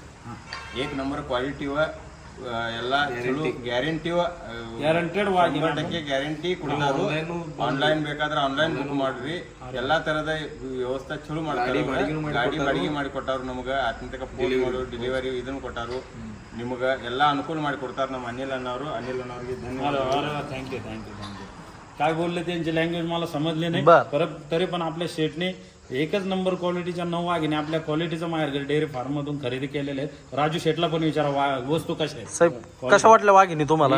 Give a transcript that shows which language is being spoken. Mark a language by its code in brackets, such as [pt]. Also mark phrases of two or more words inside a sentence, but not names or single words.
[kn] 1 [en] number quality [kn] ಎಲ್ಲ ಚಲೋ ಗ್ಯಾರಂಟಿ ಗ್ಯಾರಂಟೆಡ್ ವಾಘಿನಿ. 100% ಗ್ಯಾರಂಟಿ ಕೊಡ್ತಾರು. ಆನ್ಲೈನ್ ಬೇಕಾದ್ರೆ [en] online book [kn] ಮಾಡ್ರಿ. ಎಲ್ಲಾ ತರದ ವ್ಯವಸ್ಥೆ ಚಲೋ ಮಾಡ್ತಾರೆ. ಗಾಡಿ ಬಾಡಿಗೆ ಮಾಡಿ ಕೊಟ್ಟಾರು ನಮಗ. ಆತ್ಮತಕ ಫೋನ್ ಮಾಡು ಡಿಲಿವರಿ ಇದನ್ನು ಕೊಟ್ಟಾರು. ನಿಮಗ ಎಲ್ಲಾ ಅನುಕೂಲ ಮಾಡಿ ಕೊಡ್ತಾರ ನಮ್ಮ अनिल अण्णावರಿಗೆ ಧನ್ಯವಾದ. [en] thank you. [mr] काय बोलले त्यांची लँग्वेज मला समजली नाही. बर. परत तरी पण आपल्या शेटने एकच नंबर क्वालिटीच्या 9 वाघिणी आपल्या क्वालिटीचं माहेरघर [en] dairy farm [mr] मधून खरेदी केलेले आहेत. राजू शेटला पण विचारा वस्तू कशा आहेत. साहेब, कशा वाटल्या वाघिणी तुम्हाला?